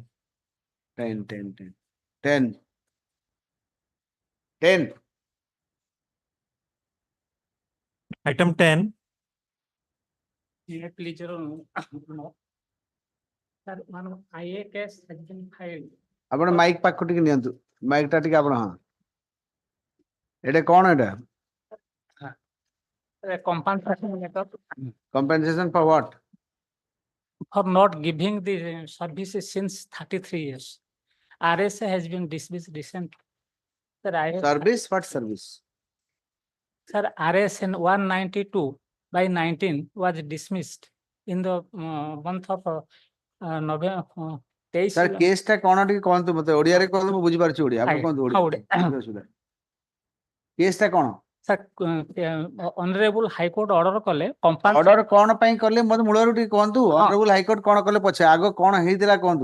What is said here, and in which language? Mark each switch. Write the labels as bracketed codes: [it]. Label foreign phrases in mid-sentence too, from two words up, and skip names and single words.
[en] 10. 10. 10. Item 10. Please, no. Sir, one IA case has been filed. [or] ଆପଣ ମାଇକ୍ ପାଖକୁ ଟିକେ ନିଅନ୍ତୁ ମାଇକ୍ ଟା ଟିକେ ଆପଣ ହଁ ଏଇଟା କଣ ଏଇଟା [en] Compensation letter compensation for what? for not giving the services since 33 years. RSA has been dismissed recently. Sir, Service? What service? Sir, RSA 192/19 was dismissed in the month of November. [or] ସାର୍ କେସ୍ ଟା କଣ ଟିକେ କହନ୍ତୁ ମତେ ଓଡିଆରେ କହନ୍ତୁ ମୁଁ ବୁଝିପାରୁଛି ଓଡିଆ ଆପଣ କହନ୍ତୁ ଓଡିଆ କେସ୍ ଟା କଣ [en] Sir, Honorable High Court order kale [or] ଅର୍ଡର କଣ ପାଇଁ କଲେ ମତେ ମୂଳରୁ ଟିକେ କହନ୍ତୁ [en] Honorable High Court [or] କଣ କଲେ ପଛେ ଆଗ କଣ ହେଇଥିଲା କହନ୍ତୁ